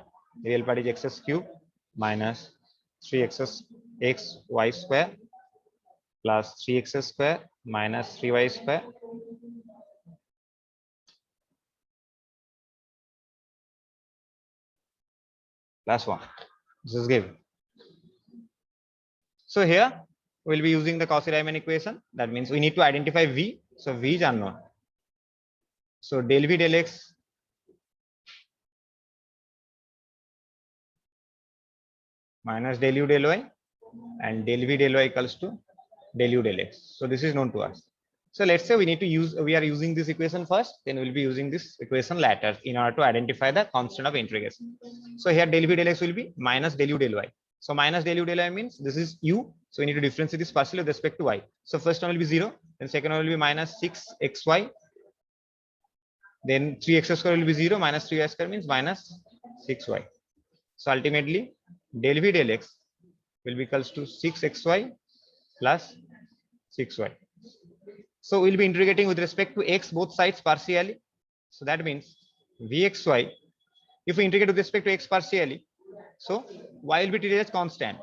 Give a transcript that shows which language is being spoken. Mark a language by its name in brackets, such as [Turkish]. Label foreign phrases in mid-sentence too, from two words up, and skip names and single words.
[English] The real part is x cube minus 3x y square plus 3x square minus 3y square plus 1. This is given. So here we'll be using the Cauchy-Riemann equation. That means we need to identify v. So v is unknown. So del v del x minus del u del y and del v del y equals to del u del x. So this is known to us. So let's say we are using this equation first, then we'll be using this equation later in order to identify the constant of integration. So here del v del x will be minus del u del y. So minus del u del y means this is u. So we need to differentiate this partially with respect to y. So first one will be 0, then second one will be minus 6xy. Then 3x square will be 0, minus 3y square means minus 6y. So ultimately del v del x will be equals to 6xy plus 6y. So we'll be integrating with respect to x both sides partially. So that means vxy, if we integrate with respect to x partially, so y will be treated as constant.